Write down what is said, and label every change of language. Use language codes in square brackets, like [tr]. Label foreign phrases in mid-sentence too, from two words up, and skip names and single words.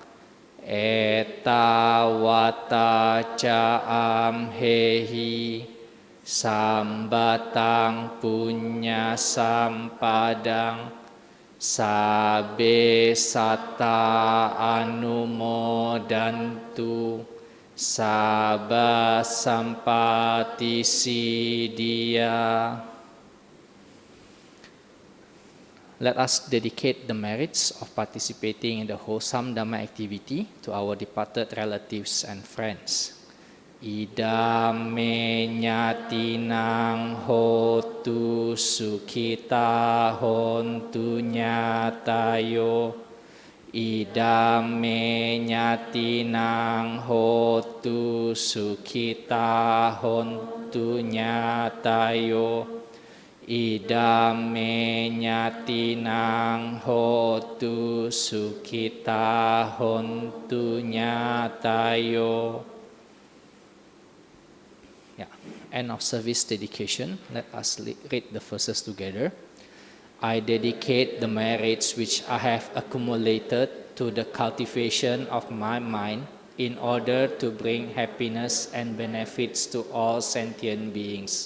[pi] eta wata ca amhehi sambatang punya sampadang sabe satta anumodantu sabba sampati siddhya. [en] Let us dedicate the merits of participating in the wholesome Dhamma activity to our departed relatives and friends. [pi] Idame nyatinang hotu sukhita hontu nyatayo. Idame nyatinang hotu sukhita hontu nyatayo. Idame nyatinang hotu sukhita hontu nyatayo. [en] End of service dedication. Let us read the verses together. I dedicate the merits which I have accumulated to the cultivation of my mind in order to bring happiness and benefits to all sentient beings.